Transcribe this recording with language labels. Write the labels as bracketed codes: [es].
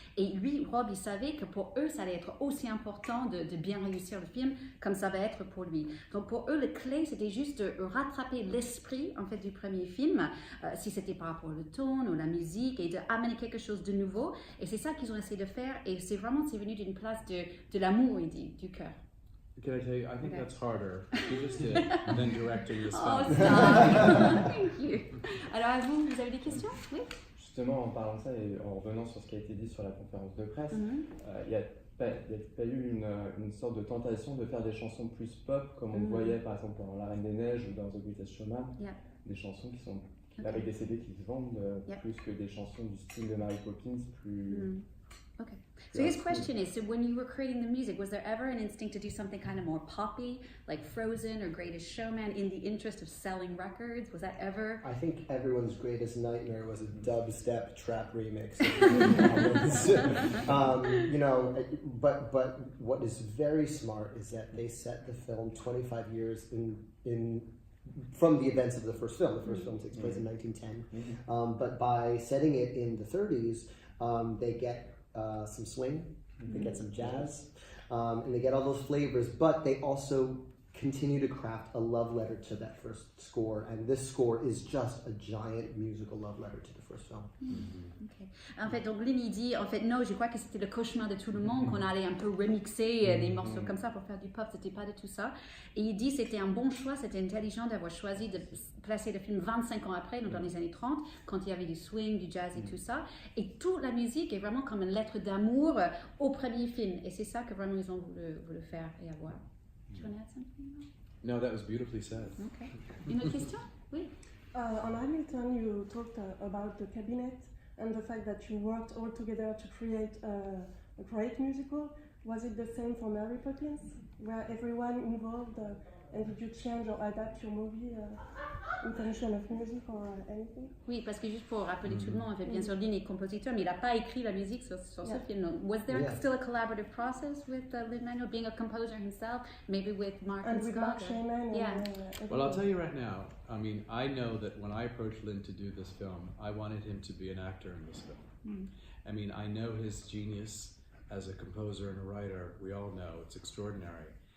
[fr] Et lui, Rob, il savait que pour eux, ça allait être aussi important de bien réussir le film comme ça va être pour lui. Donc pour eux, le clé, c'était juste de rattraper l'esprit en fait du premier film, si c'était par rapport au ton ou la musique, et d'amener quelque chose de nouveau. Et c'est ça qu'ils ont essayé de faire. Et c'est venu d'une place de l'amour, il dit, du cœur. [en] Can I tell you, I think that's harder, you just did, than directing this film. Oh, stop. Thank you. [fr] Alors, à vous, vous avez des questions? Oui. Justement, en parlant de ça et en revenant sur ce qui a été dit sur la conférence de presse, il n'y a pas eu une sorte de tentation de faire des chansons plus pop, comme on le voyait par exemple dans La Reine des Neiges ou dans The Greatest Showman, des chansons qui sont avec des CD qui se vendent plus que des chansons du style de Mary Poppins plus... [en] Okay. So his question is, so when you were creating the music, was there ever an instinct to do something kind of more poppy, like Frozen or Greatest Showman, in the interest of selling records? Was that ever? I think everyone's greatest nightmare was a dubstep trap remix. You know, but what is very smart is that they set the film 25 years in from the events of the first film. The first film takes place in 1910, but by setting it in the 30s, they get some swing, they get some jazz, and they get all those flavors, but they also continue to craft a love letter to that first score, and this score is just a giant musical love letter to the first film. Okay. [fr] En fait, donc lui il dit, en fait, non, je crois que c'était le cauchemar de tout le monde qu'on allait un peu remixer des morceaux comme ça pour faire du pop, c'était pas de tout ça. Et il dit c'était un bon choix, c'était intelligent d'avoir choisi de placer le film 25 ans après, donc dans les années 30, quand il y avait du swing, du jazz et tout ça. Et toute la musique est vraiment comme une lettre d'amour au premier film. Et c'est ça que vraiment ils ont voulu faire et avoir. [en] Do you want to add something? No, that was beautifully said. [fr] Okay. Une autre question? Oui. [en] On Hamilton, you talked about the cabinet and the fact that you worked all together to create a great musical. Was it the same for Mary Poppins? Were everyone involved and did you change or adapt your movie intention of music or anything? [fr] Oui, parce que juste pour rappeler tout le monde, en fait, bien sûr, Lynn est compositeur, mais il n'a pas écrit la musique sur ce film. [en] Donc, was there still a collaborative process with Lin-Manuel, being a composer himself, maybe with Mark and with Scott? Mark Shaiman Well, I'll tell you right now, I mean, I know that when I approached Lin to do this film, I wanted him to be an actor in this film. I mean, I know his genius as a composer and a writer, we all know, it's extraordinary.